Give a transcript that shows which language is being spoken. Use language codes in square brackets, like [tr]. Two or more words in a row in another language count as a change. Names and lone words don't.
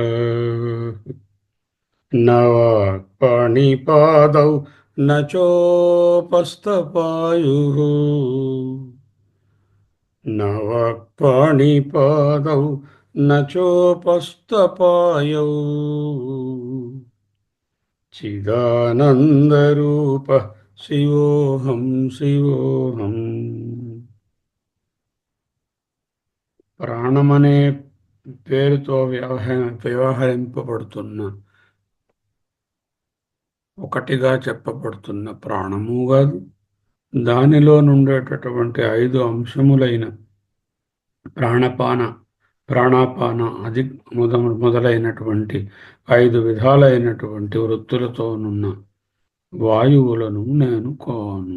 [sa] न वा पाणिपादौ न चोपस्थपायुः न वा पाणिपादौ न चोपस्थपायौ चिदानन्दरूपः शिवोऽहं शिवोऽहम्. [te] ప్రాణమనే పేరుతో వ్యవహరింపబడుతున్న, ఒకటిగా చెప్పబడుతున్న ప్రాణము కాదు, దానిలో నుండేటటువంటి 5 అంశములైన ప్రాణపాన ప్రాణాపాన అది మొదలైనటువంటి 5 విధాలైనటువంటి వృత్తులతోనున్న వాయువులను నేను కాను.